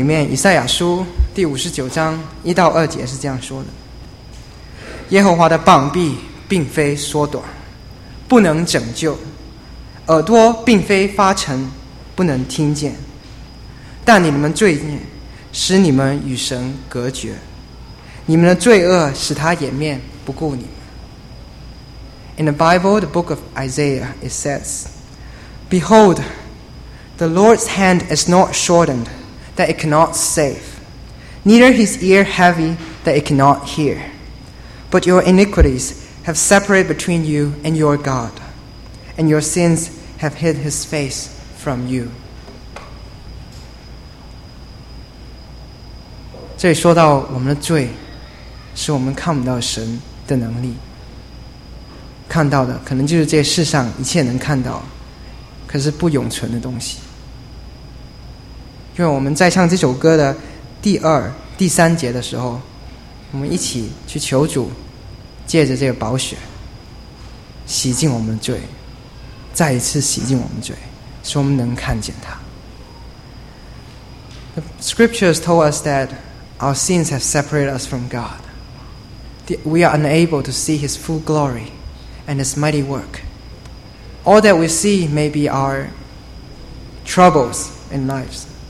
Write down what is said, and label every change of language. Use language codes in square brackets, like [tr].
[zh] 以赛亚书第五十九章一到二节是这样说的：耶和华的膀臂并非缩短，不能拯救；耳朵并非发沉，不能听见。但你们罪孽使你们与神隔绝，你们的罪恶使他掩面不顾你们。 [en] In the Bible, the book of Isaiah, it says, Behold, the Lord's hand is not shortened,that it cannot save, neither his ear heavy that it cannot hear. But your iniquities have separated between you and your God, and your sins have hid his face from you. [zh] 这里说到我们的罪是我们看不到神的能力，看到的可能就是这世上一切能看到可是不永存的东西。因为我们在唱这首歌的第二、第三节的时候，我们一起去求主借着这个宝血洗净我们的罪，再一次洗净我们的罪，使我们能看见他。 [en] The scriptures told us that our sins have separated us from God. We are unable to see His full glory and His mighty work. All that we see may be our troubles in lives.